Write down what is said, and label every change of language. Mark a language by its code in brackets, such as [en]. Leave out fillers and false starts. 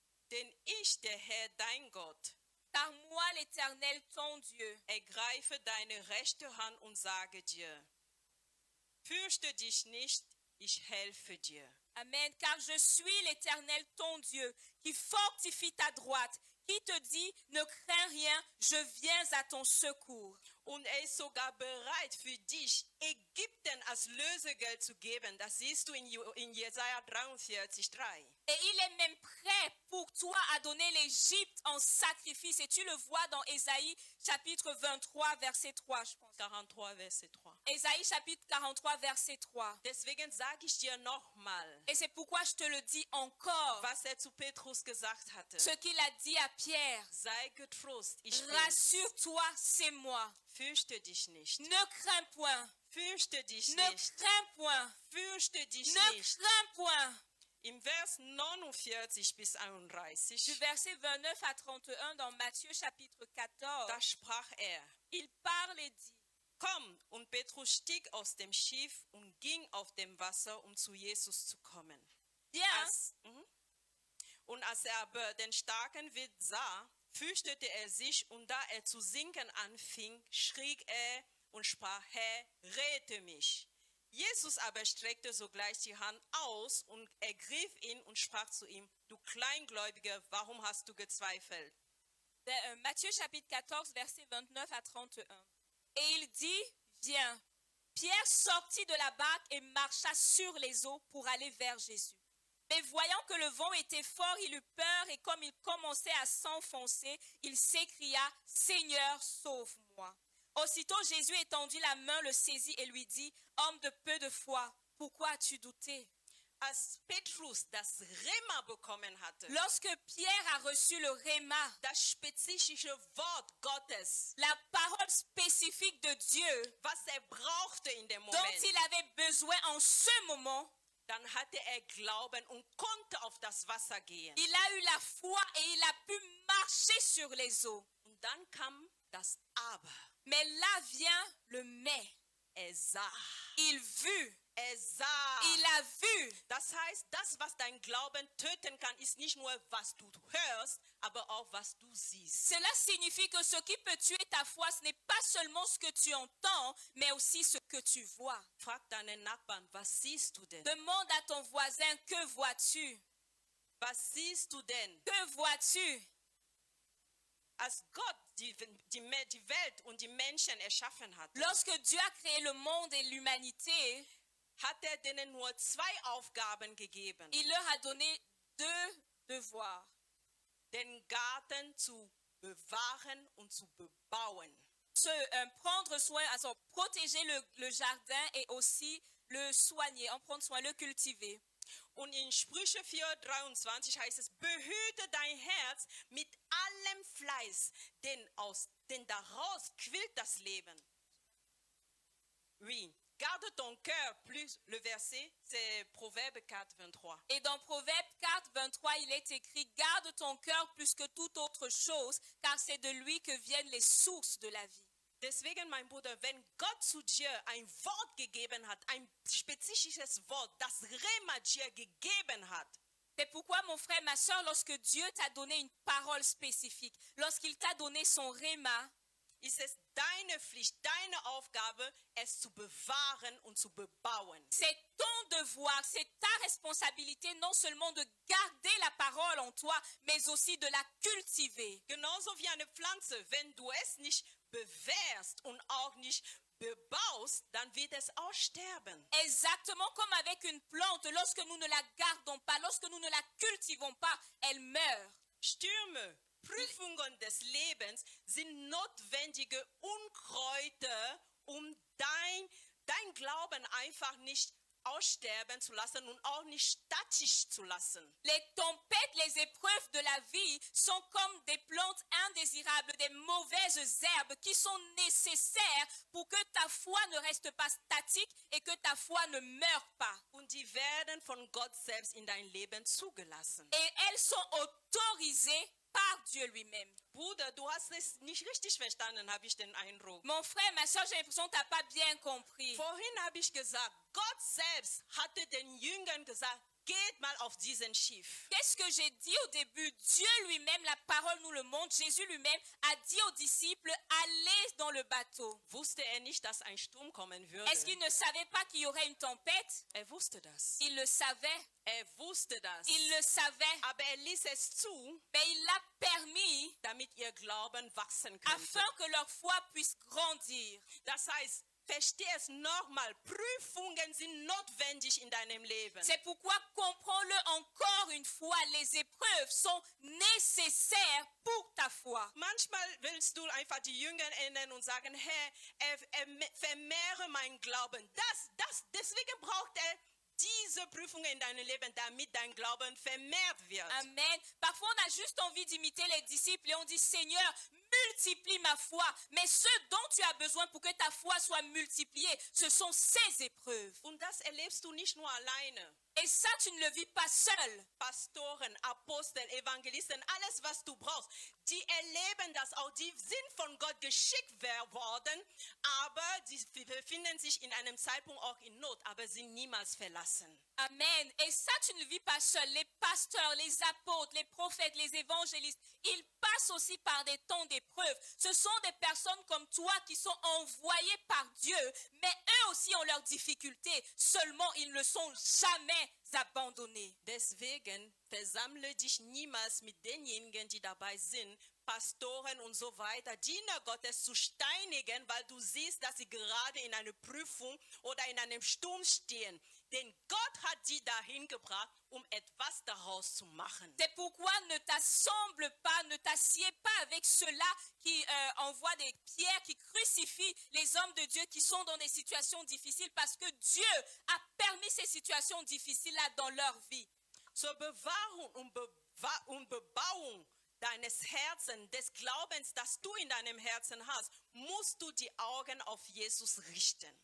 [de] Denn ich, der Herr, dein Gott, [fr] Car moi, l'Éternel, ton Dieu, [de] ergreife deine rechte Hand und sage dir, fürchte dich nicht, ich helfe dir. Amen. [fr] Car je suis l'Éternel, ton Dieu, qui fortifie ta droite, qui te dit, ne crains rien, je viens à ton secours. [de] Und ist sogar bereit für dich, Ägypten als Lösegeld zu geben. Das siehst du in Jesaja 43, 3. [fr] Et il est même prêt pour toi à donner l'Égypte en sacrifice. Et tu le vois dans Ésaïe chapitre 23, verset 3, je pense. 43, Verset 3. Ésaïe chapitre 43, verset 3. [de] Deswegen sage ich dir nochmal, [fr] Et c'est pourquoi je te le dis encore. [de] was zu Petrus gesagt hatte. [fr] Ce qu'il a dit à Pierre. [de] Sei getrost, ich bin's. [fr] Rassure-toi, c'est moi. [de] Fürchte dich nicht. [fr] Ne crains point. [de] Fürchte dich [fr] Ne [de] nicht. [fr] crains point. [de] Fürchte dich [fr] Ne [de] nicht. [fr] crains point. [de] Im Vers 49 bis [fr] Du 31, verset 29 à 31 dans Matthieu chapitre 14, [de] da sprach [fr] il parle et dit, [de] komm, und Petrus stieg aus dem Schiff und ging auf dem Wasser, um zu Jesus zu kommen. [fr] viens, [de] Und als er aber den starken Wind sah, fürchtete er sich, und da er zu sinken anfing, schrie er und sprach, Herr, rette mich. Jesus aber streckte sogleich die Hand aus und ergriff ihn und sprach zu ihm, du Kleingläubiger, warum hast du gezweifelt? [fr] Matthieu chapitre 14, verset 29 à 31. Et il dit, viens. Pierre sortit de la barque et marcha sur les eaux pour aller vers Jésus. Mais voyant que le vent était fort, il eut peur et comme il commençait à s'enfoncer, il s'écria, Seigneur, sauve-moi. Aussitôt Jésus étendit la main, le saisit et lui dit, homme de peu de foi, pourquoi as-tu douté? [de] Als Petrus das Rema bekommen hatte, [fr] Lorsque Pierre a reçu le Réma, [de] das spezifische Wort Gottes, [fr] la parole spécifique de Dieu [de] was brauchte in dem [fr] dont [de] Moment, [fr] il avait besoin en ce moment, [de] dann hatte Glauben und konnte auf das Wasser gehen. [fr] il a eu la foi et il a pu marcher sur les eaux. [de] Und dann kam das Aber. [fr] Mais là vient le mais. [de] Sah. [fr] Il vut, [de] Sah. [fr] il a vu. [de] Das heißt, das, was dein Glauben töten kann, ist nicht nur, was du hörst, aber auch, was du siehst. [fr] Cela signifie que ce qui peut tuer ta foi, ce n'est pas seulement ce que tu entends, mais aussi ce que tu vois. [de] Frag deinen Nachbarn, was siehst du denn? [fr] Demande à ton voisin, que vois-tu? [de] Was siehst du denn? [fr] Que vois-tu? [de] Als Gott die Welt und die Menschen erschaffen hat, [fr] Lorsque Dieu a créé le monde et l'humanité, [de] hat denen nur 2 Aufgaben gegeben. [fr] il leur a donné 2 devoirs. [de] Den Garten zu bewahren und zu bebauen. [fr] Prendre soin, also protéger le jardin et aussi le soigner, en prendre soin, le cultiver. [de] Und in Sprüche 4,23 heißt es, behüte dein Herz mit allem Fleiß, denn daraus quillt das Leben. [fr] Oui, garde ton cœur, plus le verset, c'est Proverbe 4, 23. Et dans Proverbe 4, 23, il est écrit, garde ton cœur plus que toute autre chose, car c'est de lui que viennent les sources de la vie. [de] Deswegen, mein Bruder, wenn Gott zu dir ein Wort gegeben hat, ein spezifisches Wort, das Rema dir gegeben hat, [fr] C'est pourquoi, mon frère, ma soeur, lorsque Dieu t'a donné une parole spécifique, lorsqu'il t'a donné son Réma, [de] ist es deine Pflicht, deine Aufgabe, es zu bewahren und zu bebauen. [fr] c'est ton devoir, c'est ta responsabilité non seulement de garder la parole en toi, mais aussi de la cultiver. [de] Genauso wie eine Pflanze, wenn du es nicht bewahrst und auch nicht bebaust, dann wird es aussterben. [fr] Exactement comme avec une plante, lorsque nous ne la gardons pas, lorsque nous ne la cultivons pas, elle meurt. [de] Stürme, Prüfungen des Lebens sind notwendige Unkräuter, um dein Glauben einfach nicht aussterben zu lassen und auch nicht statisch zu lassen. [fr] Les tempêtes, les épreuves de la vie sont comme des plantes indésirables, des mauvaises herbes qui sont nécessaires pour que ta foi ne reste pas statique et que ta foi ne meure pas. [de] Und die werden von Gott selbst in dein Leben zugelassen. [fr] Et elles sont autorisées par Dieu lui-même. [de] Bruder, du hast es nicht richtig verstanden, habe ich den Eindruck. [fr] Mon frère, ma soeur, j'ai l'impression que tu n'as pas bien compris. [de] Vorhin habe ich gesagt, Gott selbst hatte den Jüngern gesagt, geht mal auf diesen Schiff. [fr] Qu'est-ce que j'ai dit au début? Dieu lui-même, la parole nous le montre, Jésus lui-même a dit aux disciples, allez dans le bateau. [de] Wusste er nicht, dass ein Sturm kommen würde? [fr] Est-ce qu'il ne savait pas qu'il y aurait une tempête? [de] Er wusste das. [fr] Il le savait. [de] Er wusste das. [fr] Il le savait. [de] Aber er ließ es zu, [fr] Mais il l'a permis [de] damit ihr Glauben wachsen könnte. [fr] afin que leur foi puisse grandir. [de] Das heißt, versteh es nochmal. Prüfungen sind notwendig in deinem Leben. [fr] C'est pourquoi, comprends-le encore une fois, les épreuves sont nécessaires pour ta foi. [de] Manchmal willst du einfach die Jünger erinnern und sagen, Herr, vermehre meinen Glauben. Deswegen braucht er diese Prüfungen in deinem Leben, damit dein Glauben vermehrt wird. Amen. [fr] Parfois, on a juste envie d'imiter les disciples et on dit, Seigneur, multiplie ma foi. Mais ce dont tu as besoin pour que ta foi soit multipliée, ce sont ces épreuves. [de] Und das erlebst du nicht nur alleine. [fr] Et ça, tu ne le vis pas seul. [de] Pastoren, Apostel, Evangelisten, alles was du brauchst, die erleben das auch, die sind von Gott geschickt worden, aber sie befinden sich in einem Zeitpunkt auch in Not, aber sind niemals verlassen. Amen. [fr] Et ça, tu ne le vis pas seul. Les pasteurs, les apôtres, les prophètes, les évangélistes, ils passent aussi par des temps d'épreuve. Ce sont des personnes comme toi qui sont envoyées par Dieu, mais eux aussi ont leurs difficultés. Seulement, ils ne sont jamais abandonnés. [de] Deswegen versammle dich niemals mit denjenigen, die dabei sind, Pastoren und so weiter, Diener Gottes zu steinigen, weil du siehst, dass sie gerade in einer Prüfung oder in einem Sturm stehen. Denn Gott hat sie dahin gebracht, etwas daraus zu machen. [fr] C'est pourquoi ne t'assemble pas, ne t'assieds pas avec ceux-là qui envoient des pierres, qui crucifient les hommes de Dieu qui sont dans des situations difficiles, parce que Dieu a permis ces situations difficiles-là dans leur vie. [de] Zur Bewahrung und Bebauung deines Herzens, des Glaubens, das du in deinem Herzen hast, musst du die Augen auf Jesus richten.